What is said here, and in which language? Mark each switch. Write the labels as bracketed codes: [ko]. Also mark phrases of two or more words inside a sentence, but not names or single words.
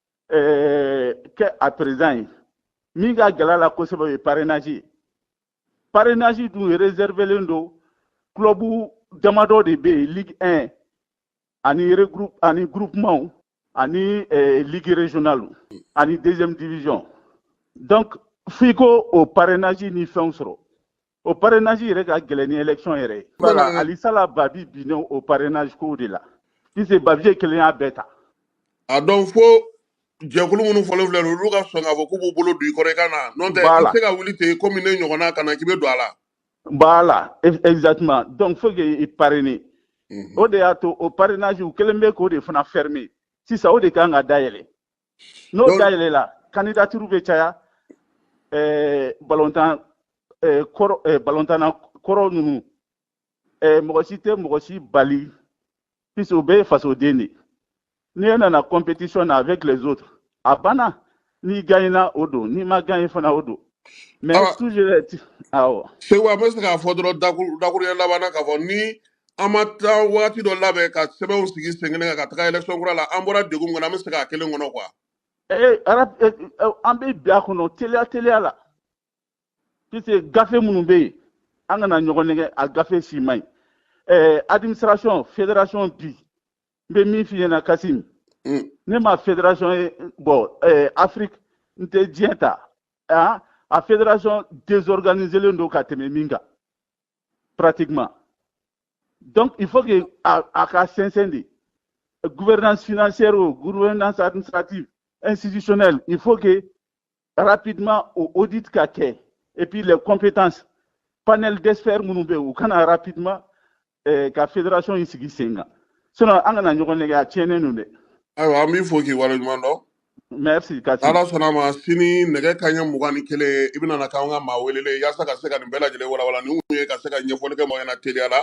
[bm] kɛ a président ye min ka gɛlɛ a la kosɛbɛ o ye parrainage ye parrainage dun réservelen don club damadɔ de bɛ yen [fr] ligue 1 [bm] ani regroupe ani groupement ani [fr] ligue régionale [bm] ani [fr] deuxième division [bm] donc f'i ko o parrainage ni fɛnw sɔrɔ o parrainage yɛrɛ ka gɛlɛn ni élection yɛrɛ ye voilà alisala babi binnen o parrainage ko de la puisque babiye kelen y'a bɛɛ ta a dɔn fo jɛkulu minnu fɔlen filɛ olu ka sɔn k'a fɔ k'u b'u bolo don i kɔrɔ i ka na n'o tɛ i Voilà. tɛ se ka wuli ten komi ne ɲɔgɔnna ka na k'i bɛ don a la [fr] voilà exactement donc faut que [bm] i parrainer o de y'a to o parrainage u kelen bɛ k'o de fana fermer sisan o de kan ka dayɛlɛ n'o Donc- dayɛlɛla candidature bɛ caya balontan balontanna kɔrɔ ninnu mɔgɔ si tɛ mɔgɔ si bali puisque o bɛɛ ye fasoden de n'i nana compétition na [fr] avec les autres [bm] a banna n'i gagnera o don n'i ma gagné fana o don mais Awa. toujours awɔ seguba an bɛ se k'a fɔ dɔrɔn dakuruɲɛ laban na k'a fɔ ni an ma taa wagati dɔ labɛn ka sɛbɛnw sigi sen kelen kan ka taga élection kura la an bɔra degun min kɔnɔ an bɛ se k'a kelen kɔnɔ quoi an bɛ bi a kɔnɔ teliya la puisque gafe minnu bɛ yen an kana ɲɔgɔn nɛgɛ a gafe si man ɲi [fr] administration fédération [bm] bi n bɛ min f'i ɲɛna Kasim ne ma fédération ye bon Afrique n tɛ diɲɛ ta a fédération désorganiselen don ka tɛmɛ min kan pratiquement donc [fr] il faut que [bm] a ka sɛnsɛn de [fr] gouvernance financière ou gouvernance administrative institutionnelle il faut que rapidement au audit [bm] ka kɛ [fr] et puis les compétences panel d'experts [bm] minnu bɛ yen u kana rapidement ka fédération in sigi sen kan sinon an kana ɲɔgɔn nɛgɛ a tiɲɛnen don dɛ ayiwa an b'i fo k'i waleɲuman dɔn merci Kasim ala sɔnna ma sini nɛgɛ kaɲɛ 21 i bɛna na k'an ka maa welelen yaasa ka se ka nin bɛɛ lajɛlen walawala ni mun ye ka se ka ɲɛfɔli kɛ mɔgɔ ɲɛna teliya la